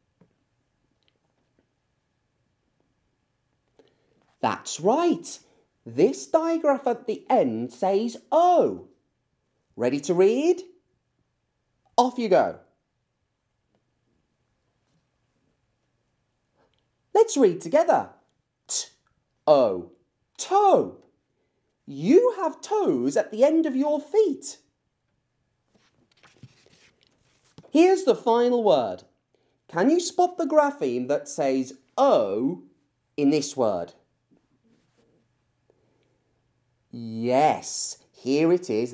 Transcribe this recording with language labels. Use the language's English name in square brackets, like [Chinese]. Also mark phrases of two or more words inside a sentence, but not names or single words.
[English] That's right. This digraph at the end says O. Ready to read? Off you go. Let's read together. T-O, toe. You have toes at the end of your feet. Here's the final word. Can you spot the grapheme that says O in this word? Yes, here it is.